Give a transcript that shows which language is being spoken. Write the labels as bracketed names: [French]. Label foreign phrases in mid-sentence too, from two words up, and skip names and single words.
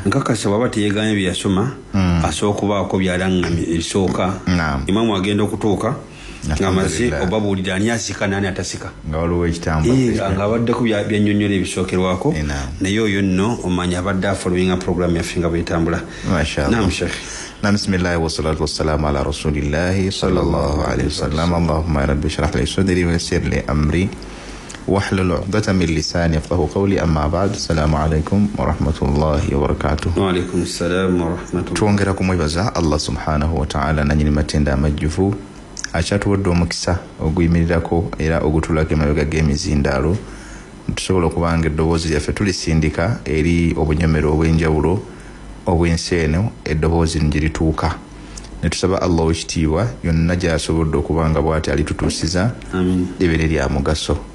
[Ganda] nkakasa bwaba teyeeganye bye yasoma asooka okubaako byalaŋŋamye ebisooka imamu agenda okutuuka ng'amaze obabuulira ani asika nani atasika nga waliwo ekitambula nga abaddeko byannyonnyola ebisookerwako naye oyo nno omanya abadde afollowinga program yaffe nga bwetambula. [Arabic] نعم شيخ. نعم بسم الله والصلاة والسلام على رسول الله صلى الله عليه وسلم. اللهم رب اشرح لي صدري ويسر لي أمري واحلل عقدة من لساني يفقهوا قولي. أما بعد السلام عليكم ورحمة الله وبركاته. وعليكم السلام ورحمة الله. [Ganda] twongera kumwebaza [Arabic] الله سبحانه وتعالى [Ganda] nanyini matenda amajjuvu akyatuwadde omukisa oguyimirirako era ogutulako emabega g'emizindaalo tusobola okubanga eddoboozi lyaffe tulisindika eri obunyomero obw'enjawulo obwensi eno eddoboozi ngirituuka ne tusaba Allah ekitiibwa yonna gy'asobodde okubanga bw'ati alitutuusiza libeere lya mugaso.